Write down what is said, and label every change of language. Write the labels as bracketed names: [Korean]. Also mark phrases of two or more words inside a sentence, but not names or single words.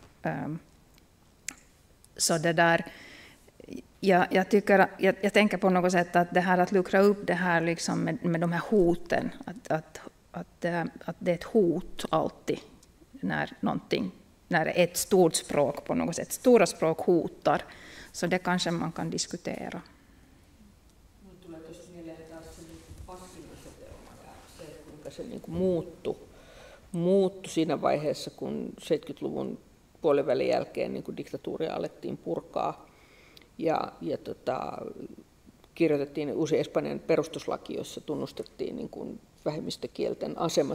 [Swedish] Så jag tänker på något sätt att det här att luckra upp det här liksom med de här hoten, att det är ett hot alltid när ett stort språk på något sätt, stora språk hotar, så det kanske man kan diskutera. [Finnish] Minulle tulee tuossa mieleen taas se Paskin-asetelma ja se, kuinka se niin muuttui siinä vaiheessa, kun 70-luvun puolivälin jälkeen niin diktatuuria alettiin purkaa ja kirjoitettiin uusi Espanjan perustuslaki, jossa tunnustettiin niin kuin vähemmistökielten asema.